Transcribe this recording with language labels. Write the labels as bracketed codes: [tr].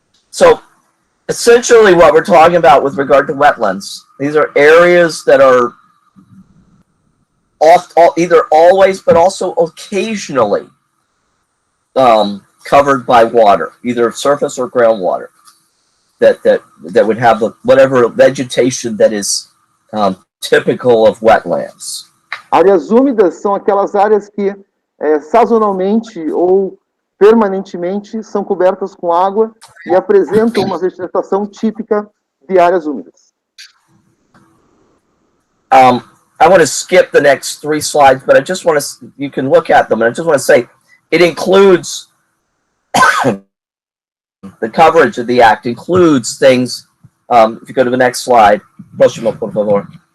[en] So, essentially what we're talking about with regard to wetlands, these are areas that are either always but also occasionally covered by water, either surface or groundwater, that would have whatever vegetation that is typical of wetlands. [pt] Áreas úmidas são aquelas áreas que sazonalmente ou permanentemente são cobertas com água e apresentam uma vegetação típica de áreas úmidas. [en] I want to skip the next 3 slides, but I just want to, you can look at them, and I just want to say, it includes, the coverage of the Act includes things, if you go to the next slide, [pt] próximo, por favor.